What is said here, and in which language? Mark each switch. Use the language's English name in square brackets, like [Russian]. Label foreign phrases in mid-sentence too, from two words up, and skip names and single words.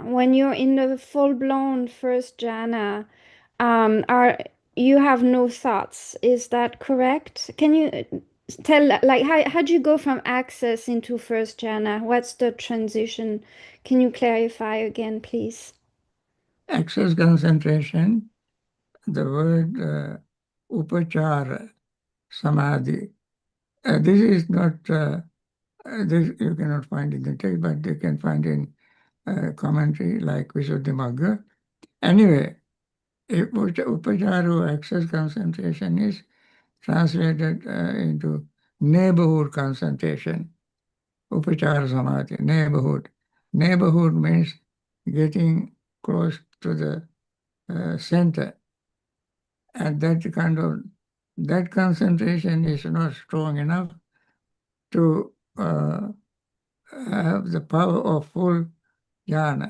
[English] When you're in the full-blown first jhana, are you have no thoughts? Is that correct? Can you tell like how'd you go from access into first jhana? What's the transition? Can you clarify again, please? Access concentration, the word [Pali] upachara samadhi. [English] This is not, this you cannot find in the text, but you can find in commentary like Visuddhimagga. Anyway, upachara access concentration is translated into neighborhood concentration. [Pali] Upachara samadhi, [English] neighborhood. Neighborhood means getting close to the center. And that concentration is not strong enough to have the power of full jhana.